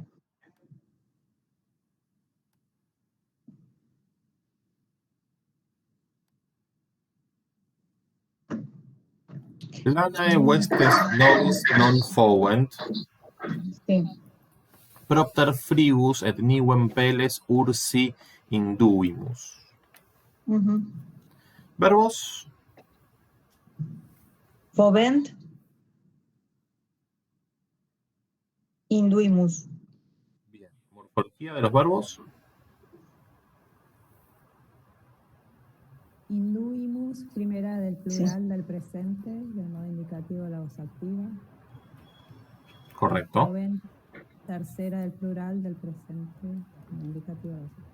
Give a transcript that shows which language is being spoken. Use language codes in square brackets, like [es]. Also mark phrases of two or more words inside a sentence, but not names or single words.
[la] Planae vestes nobis non fovent, propter fribus et nivem peles ursi induimus. [es] Verbos. [la] Fovent. Induimus. [es] Bien. Morfología de los verbos. Induimus, primera del plural del presente, del modo indicativo de la voz activa. Correcto. Fovent, tercera del plural del presente, del indicativo de la voz activa.